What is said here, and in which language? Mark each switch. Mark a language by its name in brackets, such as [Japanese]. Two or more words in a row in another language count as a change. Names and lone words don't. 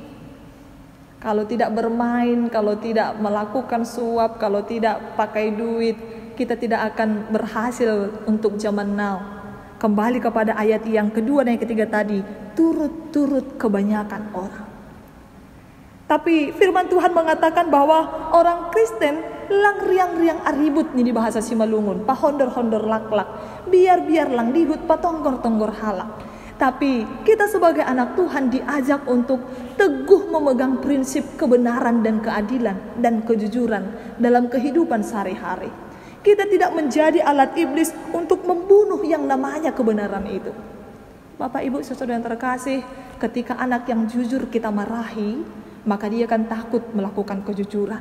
[Indonesian] Kalau tidak bermain, kalau tidak melakukan suap, kalau tidak pakai duit, kita tidak akan berhasil untuk zaman now. Kembali kepada ayat yang kedua dan yang ketiga tadi, turut-turut kebanyakan orang. Tapi firman Tuhan mengatakan bahwa orang Kristen [Batak Simalungun] lang riang-riang aribut nih [Indonesian] di bahasa Simalungun, [Batak Simalungun] pa hondor-hondor lak-lak, biar-biar lang dihut pa tonggor-tonggor halak. [Indonesian] Tapi kita sebagai anak Tuhan diajak untuk teguh memegang prinsip kebenaran dan keadilan dan kejujuran dalam kehidupan sehari-hari. Kita tidak menjadi alat iblis untuk membunuh yang namanya kebenaran itu. Bapak Ibu saudara yang terkasih, ketika anak yang jujur kita marahi, maka dia akan takut melakukan kejujuran.